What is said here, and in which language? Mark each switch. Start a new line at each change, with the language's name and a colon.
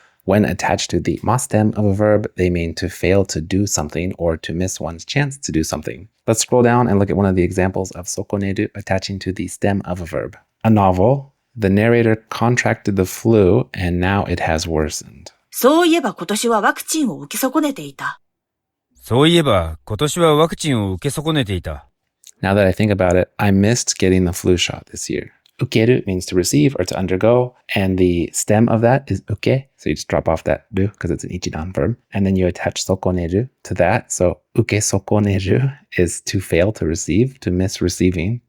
English: When attached to the ma stem of a verb, they mean to fail to do something or to miss one's chance to do something. Let's scroll down and look at one of the examples of 損ねる attaching to the stem of a verb. A novel. The narrator contracted the flu and now it has worsened.
Japanese: そういえば今年はワクチンを受け損ねていた。そういえば今年はワクチンを受け損ねていた。
English: Now that I think about it, I missed getting the flu shot this year. Ukeru means to receive or to undergo, and the stem of that is uke, so you just drop off that ru because it's an ichidan verb, and then you attach sokoneru to that, so uke sokoneru is to fail to receive, to miss receiving.